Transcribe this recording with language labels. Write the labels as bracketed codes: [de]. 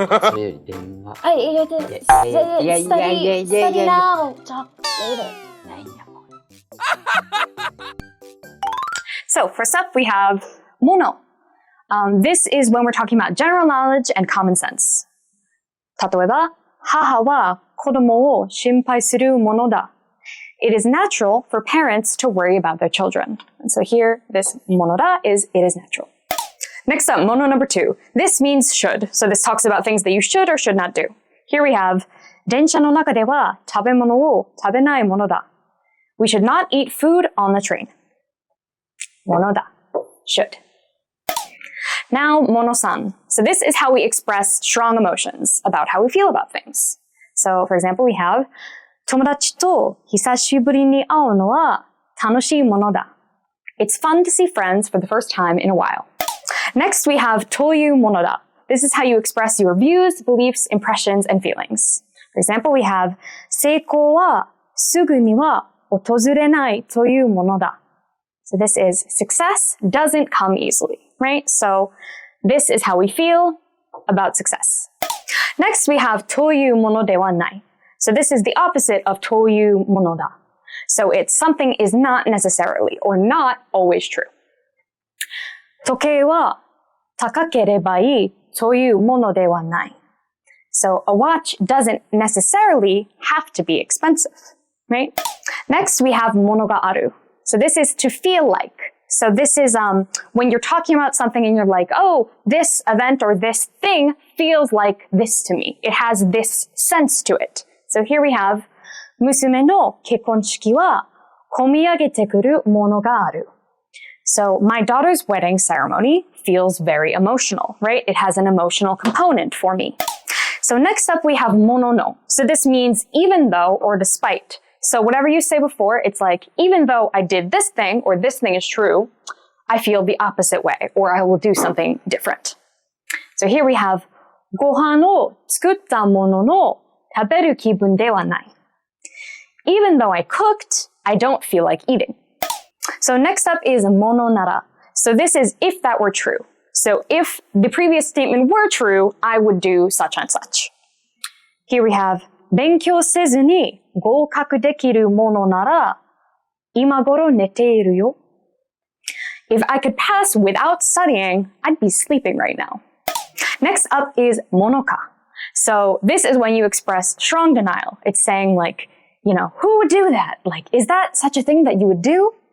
[ja] それより電話。 [en] Study now. Talk later. So first up, we have mono. This is when we're talking about general knowledge and common sense. [ja] 例えば、母は子供を心配するものだ。 [en] It is natural for parents to worry about their children. And so here, this monoda is it is natural. Next up, mono number 2. This means should. So this talks about things that you should or should not do. Here we have, [ja] 電車の中では食べ物を食べないものだ。 [en] We should not eat food on the train. Monoda. Should. Now, mono-san. So this is how we express strong emotions about how we feel about things. So, for example, we have, [ja] 友達と久しぶりに会うのは楽しいものだ. [en] It's fun to see friends for the first time in a while. Next, we have というものだ. This is how you express your views, beliefs, impressions, and feelings. For example, we have [ja] 成功はすぐには訪れないというものだ. [en] So this is success doesn't come easily, right? So this is how we feel about success. Next, we have というものではない. So this is the opposite of というものだ. So it's something is not necessarily or not always true. [ja] 時計は高ければいいというものではない. [en] So a watch doesn't necessarily have to be expensive, right? Next, we have ものがある. So this is to feel like. So this is when you're talking about something and you're like, oh, this event or this thing feels like this to me. It has this sense to it. So here we have [ja] 娘の結婚式は込み上げてくるものがある. [en] So my daughter's wedding ceremony feels very emotional, right? It has an emotional component for me. So next up we have ものの. So this means even though or despite. So whatever you say before, it's like, even though I did this thing or this thing is true, I feel the opposite way or I will do something different. So here we have [ja] ご飯を作ったものの食べる気分ではない. [en] Even though I cooked, I don't feel like eating. So next up is ものなら. So this is if that were true. So if the previous statement were true, I would do such and such. Here we have [ja] 勉強せずに合格できるものなら今頃寝ているよ. [en] If I could pass without studying, I'd be sleeping right now. Next up is ものか. So this is when you express strong denial. It's saying like, you know, who would do that? Like, is that such a thing that you would do?